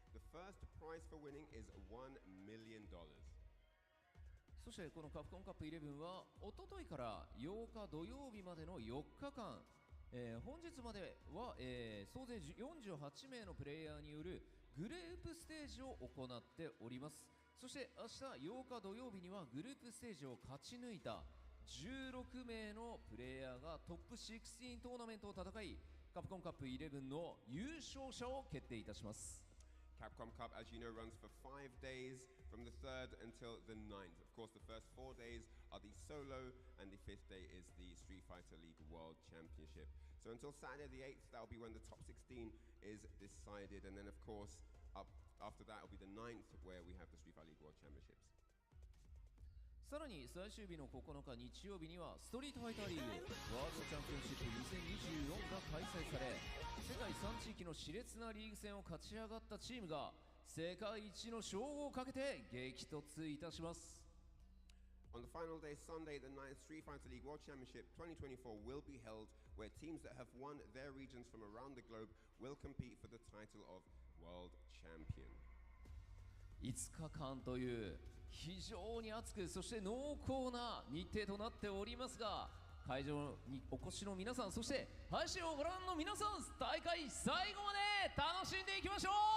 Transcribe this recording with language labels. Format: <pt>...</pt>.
<en>The first prize for winning is $1 million.</en> <ja>そしてこのカプコンカップ11はおとといから8日土曜日までの4日間、本日までは、総勢48名のプレイヤーによるグループステージを行っております。そして明日8日土曜日にはグループステージを勝ち抜いた16名のプレイヤーがトップ16トーナメントを戦い、カプコンカップ11の優勝者を決定いたします。</ja> <en>Capcom Cup, as you know, runs for 5 days from the 3rd until the 9th. Of course, the first 4 days are the solo, and the 5th day is the Street Fighter League World Championship. So until Saturday the 8th, that'll be when the top 16 is decided. And then, of course, up after that will be the 9th, where we have the Street Fighter League World Championships.</en> <ja>さらに最終日の9日日曜日にはストリートファイターリーグワールドチャンピオンシップ2024が開催され、世界3地域の熾烈なリーグ戦を勝ち上がったチームが世界一の称号をかけて激突いたします。</ja> <en>On the final day, Sunday, the 9th Street Fighter League World Championship 2024 will be held, where teams that have won their regions from around the globe will compete for the title of World Champion.</en> <ja>5日間という非常に熱くそして濃厚な日程となっておりますが、会場にお越しの皆さん、そして配信をご覧の皆さん、大会最後まで楽しんでいきましょう。</ja>